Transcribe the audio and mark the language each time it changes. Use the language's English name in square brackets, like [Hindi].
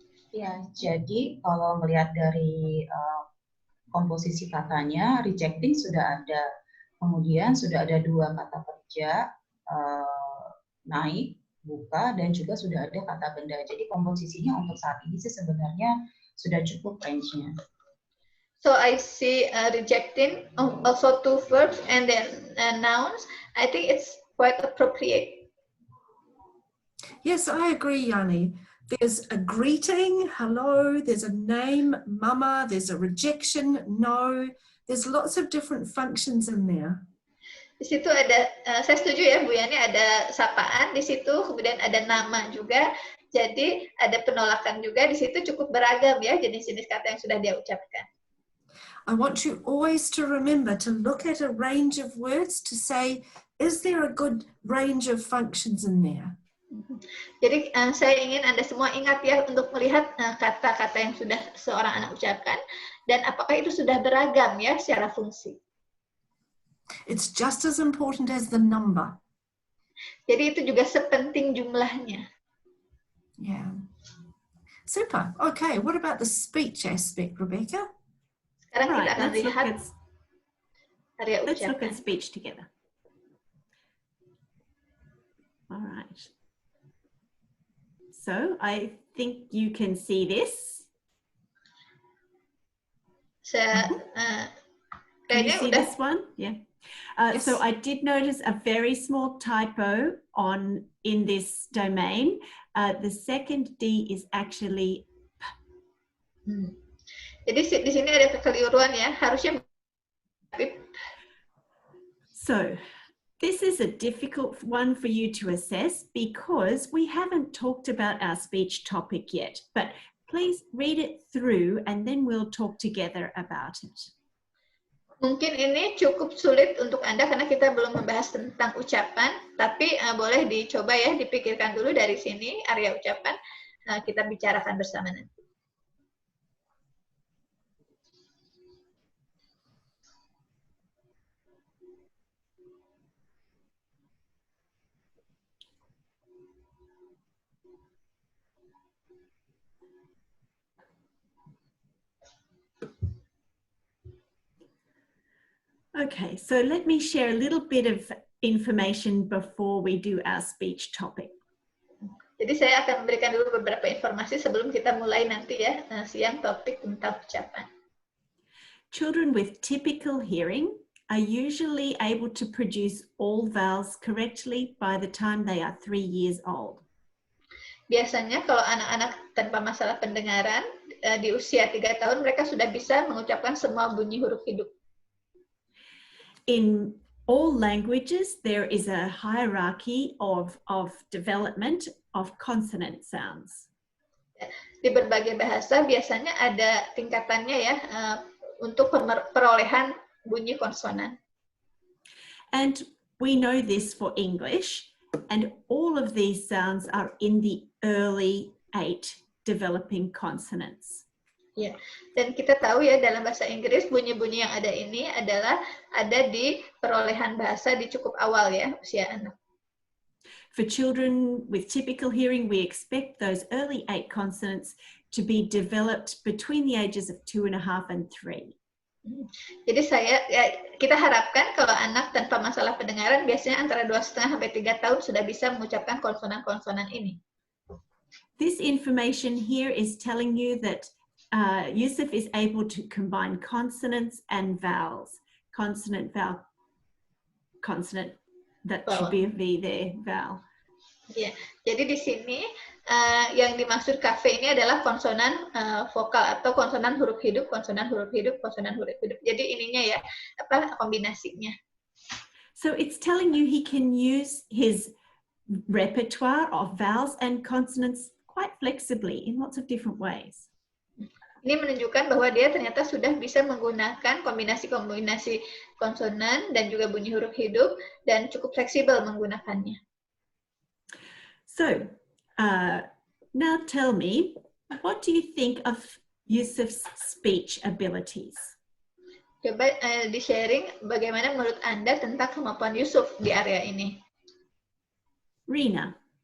[Indonesian] Ya, jadi kalau melihat dari komposisi katanya, rejecting sudah ada, kemudian sudah ada 2 kata kerja, naik, buka, dan juga sudah ada kata benda. Jadi komposisinya untuk saat ini sih sebenarnya sudah cukup range-nya. [English] So I see rejecting, also 2 verbs and then nouns. I think it's quite appropriate. Yes, I agree, Yani. There's a greeting, hello, there's a name, mama, there's a rejection, no. There's lots of different functions in there. [Indonesian] Di situ ada, saya setuju ya Bu Yani, ada sapaan di situ, kemudian ada nama juga. Jadi ada penolakan juga, di situ cukup beragam ya jenis-jenis kata yang sudah dia ucapkan. [English] I want you always to remember to look at a range of words to say, is there a good range of functions in there? [Indonesian] Jadi saya ingin Anda semua ingat ya untuk melihat kata-kata yang sudah seorang anak ucapkan dan apakah itu sudah beragam ya secara fungsi. [English] It's just as important as the number. [Indonesian] Jadi itu juga sepenting jumlahnya. [English] Yeah. Super. Okay, what about the speech aspect, Rebecca? [Indonesian] Sekarang kita akan lihat area ucapan. [English] Let's look at speech together. All right. So I think you can see this. [Indonesian] Saya [English] can you see this one? Yeah. Yes. So I did notice a very small typo in this domain. The second D is actually P. [Indonesian] Jadi di sini ada kekeliruan ya, harusnya. [English] So This is a difficult one for you to assess because we haven't talked about our speech topic yet, but please read it through and then we'll talk together about it. [Indonesian] Mungkin ini cukup sulit untuk Anda karena kita belum membahas tentang ucapan, tapi boleh dicoba ya, dipikirkan dulu dari sini area ucapan, kita bicarakan bersama nanti. [English] Okay, so let me share a little bit of information before we do our speech topic. [Indonesian] Jadi saya akan memberikan dulu beberapa informasi sebelum kita mulai nanti ya, siang topik tentang ucapan. [English] Children with typical hearing are usually able to produce all vowels correctly by the time they are 3 years old. [Indonesian] Biasanya kalau anak-anak tanpa masalah pendengaran di usia 3 tahun mereka sudah bisa mengucapkan semua bunyi huruf hidup. [English] In all languages, there is a hierarchy of development of consonant sounds. [Indonesian] Di berbagai bahasa biasanya ada tingkatannya ya untuk perolehan bunyi konsonan. [English] And we know this for English, and all of these sounds are in the early 8 developing consonants. [Indonesian] Ya, dan kita tahu ya dalam bahasa Inggris bunyi-bunyi yang ada ini adalah ada di perolehan bahasa di cukup awal ya usia anak. [English] For children with typical hearing, we expect those early 8 consonants to be developed between the ages of 2.5 and 3. [Indonesian] Jadi kita harapkan kalau anak tanpa masalah pendengaran biasanya antara 2,5 sampai 3 tahun sudah bisa mengucapkan konsonan-konsonan ini. [English] This information here is telling you that Yusuf is able to combine consonants and vowels. Consonant, vowel, consonant, that should be a V there, vowel. [Indonesian] Ya, jadi di sini yang dimaksud kafe ini adalah konsonan vokal atau konsonan huruf hidup, konsonan huruf hidup, konsonan huruf hidup. Jadi ininya ya, kombinasinya. [English] So it's telling you he can use his repertoire of vowels and consonants quite flexibly in lots of different ways. [Indonesian] Ini menunjukkan bahwa dia ternyata sudah bisa menggunakan kombinasi-kombinasi konsonan dan juga bunyi huruf hidup dan cukup fleksibel menggunakannya. [English] So, now tell me, what do you think of Yusuf's speech abilities? [Indonesian] Coba di-sharing bagaimana menurut Anda tentang kemampuan Yusuf di area ini. Rina.